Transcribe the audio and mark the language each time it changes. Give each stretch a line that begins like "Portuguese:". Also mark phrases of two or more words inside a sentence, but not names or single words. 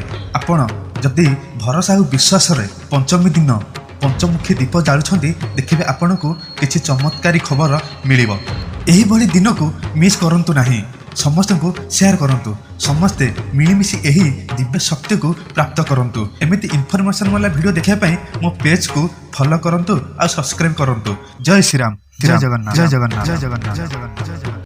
Odia: ଆପଣ ଯଦି ଭରସା ଔର ବିଶ୍ୱାସ ରେ ପଞ୍ଚମୀ ଦିନ ପଞ୍ଚମୁଖୀ ଦୀପ ଜାଳୁଛନ୍ତି ଦେଖିବେ ଆପନକୋ କିଛି ଚମତ୍କାରୀ ଖବର ମିଳିବୋ। ଏହି ଭଲି ଦିନ କୋ ମିସ କରନ୍ତୁ ନାହିଁ। ସମସ୍ତ କୋ ଶେୟାର କରନ୍ତୁ, ସମସ୍ତେ ମିଳିମିଶି ଏହି ଦିବ୍ୟ ଶକ୍ତି କୋ ପ୍ରାପ୍ତ କରନ୍ତୁ। ଏମିତି ଇନଫରମେସନ ୱାଲା ଭିଡିଓ ଦେଖିଆ ପଇ ମୋ ପେଜ କୋ ଫଲୋ କରନ୍ତୁ ଆ ସବସ୍କ୍ରାଇବ କରନ୍ତୁ। ଜୟ ଶ୍ରୀ ରାମ, ଜୟ ଜଗନ୍ନାଥ, ଜୟ ଜଗନ୍ନାଥ, ଜୟ ଜଗନ୍ନାଥ, ଜୟ ଜଗନ୍ନାଥ।